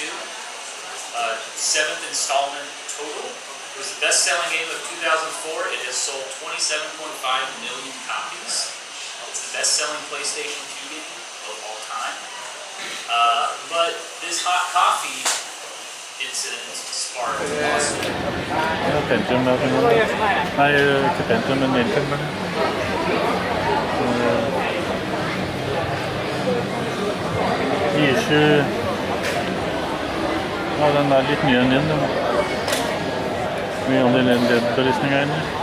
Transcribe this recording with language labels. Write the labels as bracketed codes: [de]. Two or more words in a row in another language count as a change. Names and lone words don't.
[en] 7th installment total. It was the best-selling game of 2004. It has sold 27.5 million copies. It's the best-selling PlayStation 2 game of all time. But this hot coffee incident sparked a lawsuit. [no] Ja, Pentium der. Nei, ikke Pentium, men Intel. I7. Ja, den er litt mye enn din. Mye av de LED-belysninger inne.